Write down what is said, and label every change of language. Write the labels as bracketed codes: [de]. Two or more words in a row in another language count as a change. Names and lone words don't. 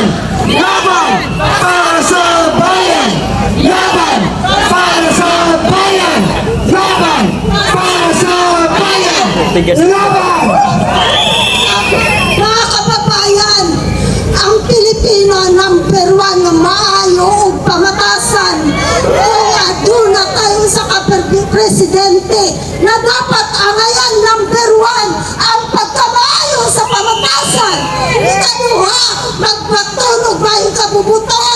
[tl] Laban para sa bayan! Laban para sa bayan! Laban para sa bayan! Laban! [ceb] Mga kababayan, ang Pilipino number 1 na maayo o pamatasan kung aduna tayo sa presidente na dapat angayan number 1 ang pagkamaayo sa pamatasan. Ikaduha, magpatunog ba yung kabubuton?